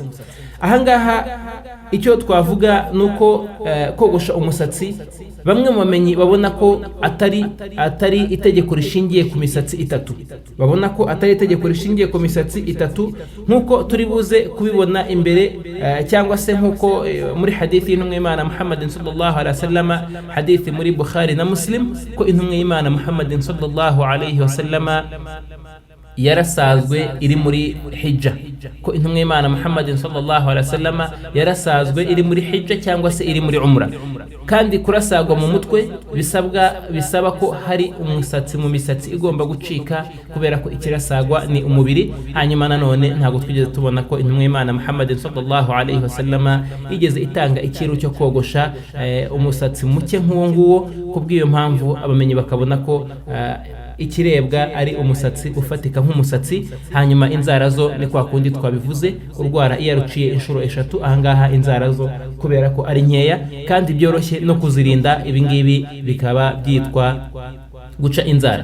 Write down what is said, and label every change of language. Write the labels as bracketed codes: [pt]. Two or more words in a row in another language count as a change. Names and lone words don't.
[rw] Ahangaha icyo twavuga nuko kogosha umusatsi bamwe mu bamenyi babona ko atari itegeko rishingiye ku misatsi 3, babona ko atari itegeko rishingiye ku misatsi 3 nkuko turi buze kubibona imbere, cyangwa se nkuko muri hadithi y'intumwa y'Imana Muhammadin [ar] صلى الله عليه وسلم, [rw] hadithi muri Bukhari na Muslim, ko intumwa y'Imana Muhammadin [ar] صلى الله عليه وسلم [rw] yarasazwe iri muri hijja, ko intumwa y'Imana Muhammadin [ar] صلى الله عليه وسلم [rw] yarasazwe iri muri hijja cyangwa se iri muri umra. Kandi kurasagwa mu mutwe bisaba ko hari umusatsi mu misatsi igomba gucika kubera ko ikirasagwa ni umubiri. Hanyuma nanone ntabwo twigeze tubona ko intumwa y'Imana Muhammadin [ar] صلى الله عليه وسلم [rw] igeze itanga ikiru cyo kogosha umusatsi muke nk'uwo nguwo. Kubw'iyo mpamvu abamenyi bakabona ko ikirebwa ari umusatsi ufatika nk'umusatsi. Hanyuma inzara zo ni kwa kundi twabivuze, urwara iyo ruciye inshuro 3 ahangaha inzara zo kubera ko ari nkeya kandi byoroshye no kuzirinda, ibingibi bikaba byitwa guca inzara.